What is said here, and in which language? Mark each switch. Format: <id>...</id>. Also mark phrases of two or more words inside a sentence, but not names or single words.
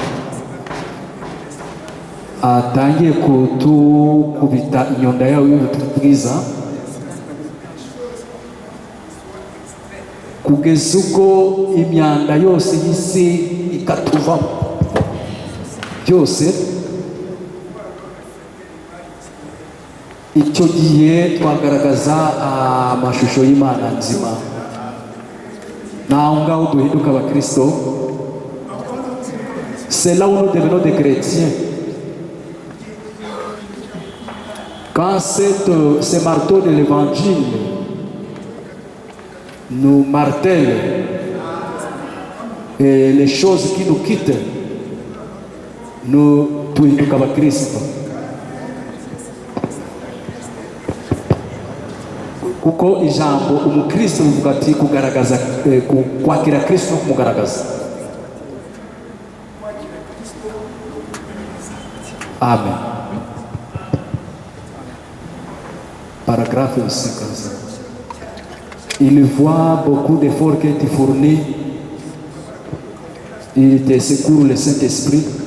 <rw>atangiye kutukubita inyonda yawe y'ubwiza, kugeza ubwo imyanda yose y'isi ikatuvamo byose, icyo gihe twagaragaza amashusho y'Imana nzima. Naho ngaho duhinduka abakristo.</rw> <fr>C'est là où nous devenons des chrétiens. Quand ce marteau de l'évangile nous martèle et les choses qui nous quittent, nous</fr> <rw>tuhinduka abakristo. Kuko ijambo umukristo bivuga ati kugaragaza, kwakira Kristo no kumugaragaza. Amen.</rw> <fr>Paragraphe 50. Il voit beaucoup d'efforts que tu fournis. Il te secoue le Saint-Esprit.</fr>